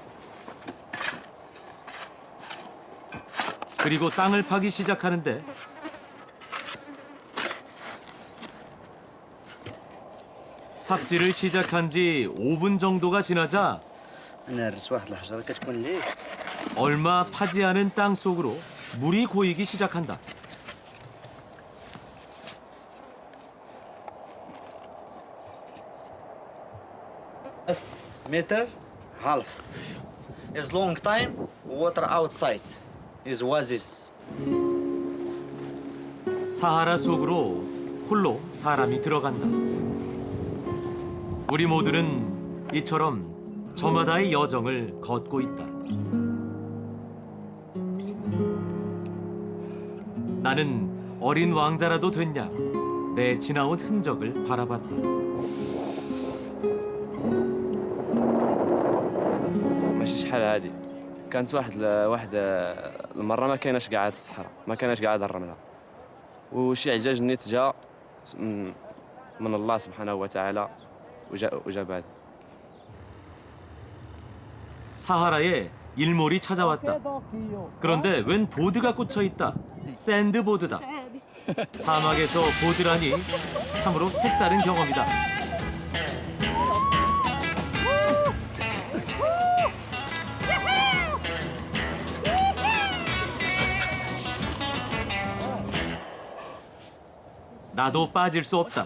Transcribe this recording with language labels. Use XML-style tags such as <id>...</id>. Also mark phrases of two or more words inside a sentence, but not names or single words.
<ko>그리고 땅을 파기 시작하는데 삽질을 시작한 지 5분 정도가 지나자 얼마 파지 않은 땅 속으로 물이 고이기 시작한다.</ko> <en>Just meter, half. Is long time, water outside. Is oasis.</en> <ko>사하라 속으로 홀로 사람이 들어간다. 우리 모두는 이처럼 저마다의 여정을 걷고 있다. 나는 어린 왕자라도 됐냐 내 지나온 흔적을 바라봤다.</ko> <ar>ماشي شحال هادي كانت واحد المره ما كايناش قاعد الصحراء ما كايناش قاعد الرمله وشي عجاج نيت جا من الله سبحانه وتعالى وجاب هذا</ar> <ko>사하라에 일몰이 찾아왔다. 그런데 웬 보드가 꽂혀 있다. 샌드보드다. 사막에서 보드라니 참으로 색다른 경험이다. 나도 빠질 수 없다.</ko>